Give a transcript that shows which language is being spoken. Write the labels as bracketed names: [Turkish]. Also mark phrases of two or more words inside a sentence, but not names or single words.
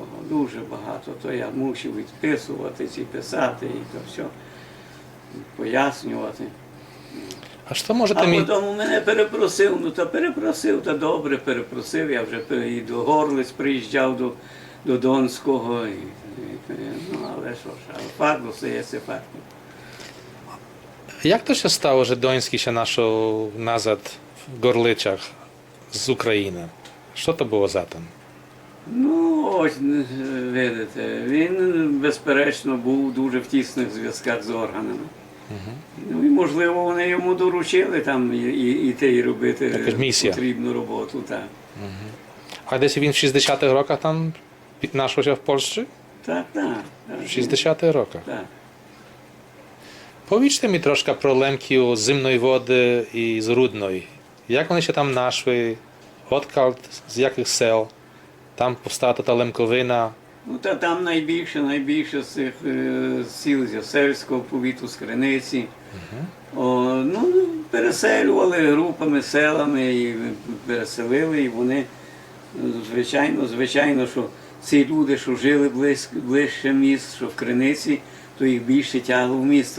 [Ukrainian] То я мусив відписувати ці писати і то все пояснювати. А що можете А мені... потім мене перепросив, та добре перепросив, я вже і до Горлиць приїжджав, до Донського, ну але що ж, але факт остається фактом. [Polish] Jak to się stało, że Doński się naszł nazad w Gorlyczach z Ukrainy? Що to було за tym? [Ukrainian] Ну, ось, видите, він, безперечно, був дуже в тісних зв'язках з органами. Ну і, можливо, вони йому доручили там іти і робити Якась місія. потрібну роботу. Так, А десь він в 60-х роках там знайшовся в Польщі? так. В 60-х роках. Так. [Polish] Powiedzcie mi troszkę [Ukrainian] про Лемків з Зимної води і з Рудної. Як вони [Polish] się tam [Ukrainian] нашли? Odkąd, з яких сел? Там повстала та Лемковина. Ну, та там найбільше з цих сіл з Ясельського повіту, з Криниці. Ну, переселювали групами, селами, і переселили, і вони, звичайно, що ці люди, що жили ближче міст, що в Криниці, то їх більше тягло в місто.